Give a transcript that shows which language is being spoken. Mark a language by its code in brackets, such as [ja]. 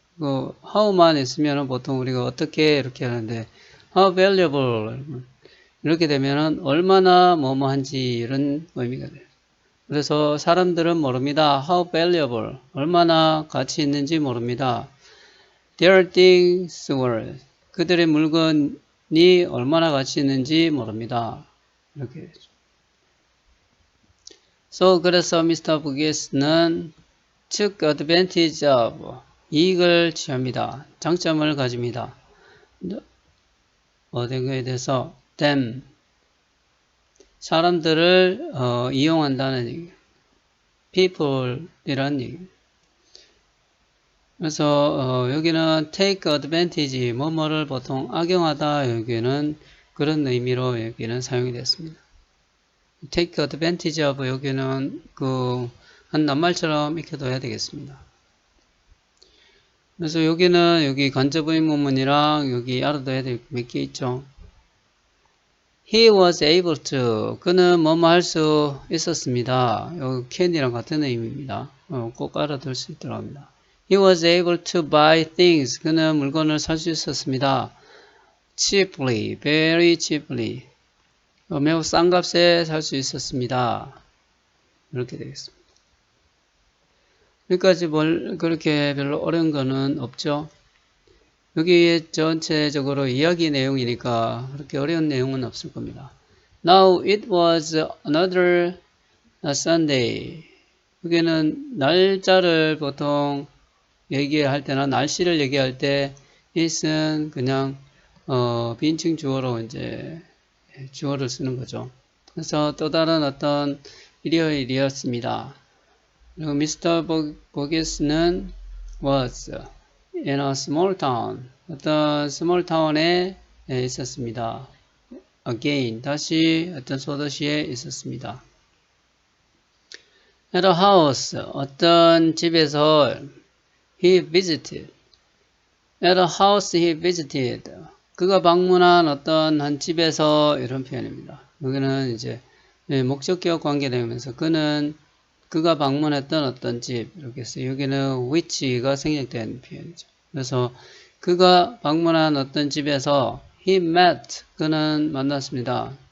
[ko] 그 how만 있으면 보통 우리가 어떻게 이렇게 하는데 [en] how valuable [ko] 이렇게 되면은 얼마나 뭐뭐한지 이런 의미가 돼요. 그래서 사람들은 모릅니다. [en] How valuable [ko] 얼마나 가치 있는지 모릅니다. [en] Their things were [ko] 그들의 물건이 얼마나 가치 있는지 모릅니다. 이렇게 되죠. 그래서 Mr. Burgess는 [en] took advantage of [ko] 이익을 취합니다. 장점을 가집니다. 어떤 거에 대해서 them 사람들을 이용한다는 얘기 people이라는 얘기 그래서 여기는 [en] take advantage [ko] 뭐뭐를 보통 악용하다 여기는 그런 의미로 여기는 사용이 됐습니다. [en] take advantage of [ko] 여기는 한 낱말처럼 익혀둬야 되겠습니다. 그래서 여기는 여기 간접 의문문이랑 여기 알아둬야 될 몇 개 있죠. [en] He was able to [ko] 그는 뭐뭐 할 수 있었습니다. 여기 can이랑 같은 의미입니다. 꼭 알아둘 수 있도록 합니다. [en] He was able to buy things [ko] 그는 물건을 살 수 있었습니다. [en] cheaply, very cheaply [ko] 매우 싼 값에 살 수 있었습니다. 이렇게 되겠습니다. 여기까지 그렇게 별로 어려운 거는 없죠. 여기 전체적으로 이야기 내용이니까 그렇게 어려운 내용은 없을 겁니다. [en] Now it was another Sunday. [ko] 여기는 날짜를 보통 얘기할 때나 날씨를 얘기할 때 it은 그냥 빈칭 주어로 이제 주어를 쓰는 거죠. 그래서 또 다른 어떤 일요일이었습니다. 그리고 Mr. [en] Burgess는 was in a small town. [ko] 어떤 small town에 있었습니다. Again, 다시 어떤 소도시에 있었습니다. [en] At a house, [ko] 어떤 집에서 [en] he visited. At a house he visited. [ko] 그가 방문한 어떤 한 집에서 이런 표현입니다. 여기는 이제 목적격 관계되면서 그가 방문했던 어떤 집 이렇게 해서 여기는 which가 생략된 표현이죠. 그래서 그가 방문한 어떤 집에서 [en] he met [ko] 그는 만났습니다.